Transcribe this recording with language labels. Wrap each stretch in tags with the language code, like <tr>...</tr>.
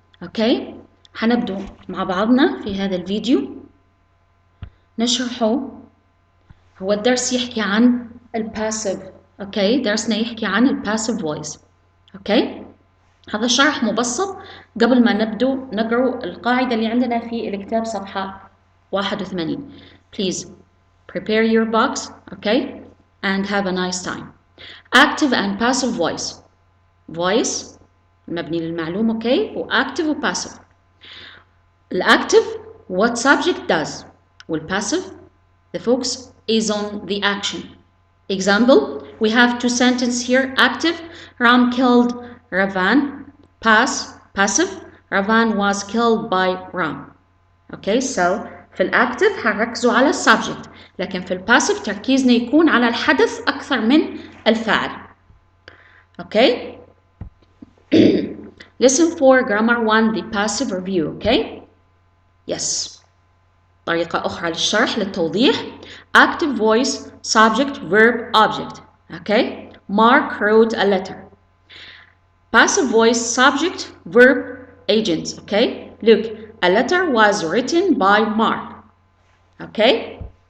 <ar>أوكي، حنبدأ مع بعضنا في هذا الفيديو نشرحه. هو الدرس يحكي عن الباسيف. أوكي، درسنا يحكي عن الباسيف فويس. أوكي، هذا شرح مبسط قبل ما نبدأ نقرأ القاعدة اللي عندنا في الكتاب صفحة 81.</ar> <en>Please prepare your box, okay, and have a nice time. Active and passive voice. Voice</en> <ar>مبني للمعلوم،</ar> <en>okay, وactive وpassive. الactive what subject does, والpassive the focus is on the action. Example, we have two sentences here. Active, Ram killed Ravan. Passive, Ravan was killed by Ram. Okay, so</en> <ar>في الأكتف حنركزوا على السبجكت، لكن في الباسيف تركيزنا يكون على الحدث أكثر من الفعل.</ar> <en>Okay. Listen for grammar 1, the passive review. Okay. Yes.</en> <ar>طريقة أخرى للشرح للتوضيح.</ar> <en>Active voice, subject, verb, object. Okay. Mark wrote a letter. Passive voice, subject, verb, agents. Okay. Look, a letter was written by Mark. Okay.</en>